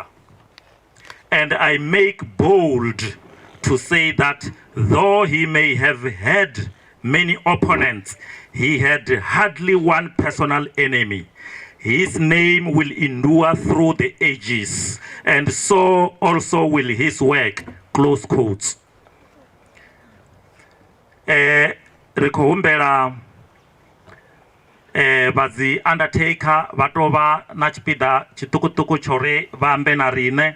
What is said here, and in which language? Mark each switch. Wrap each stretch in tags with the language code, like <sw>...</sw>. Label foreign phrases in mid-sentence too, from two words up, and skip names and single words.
<en>And I make bold to say that though he may have had many opponents, he had hardly one personal enemy. His name will endure through the ages, and so also will his work. Close quotes.</en> <ve>Ri khou humbela vhadzi undertaker vha tou vha na tshipiḓa tshiṱukuṱuku tsho ri vha ambe na riṋe.</ve>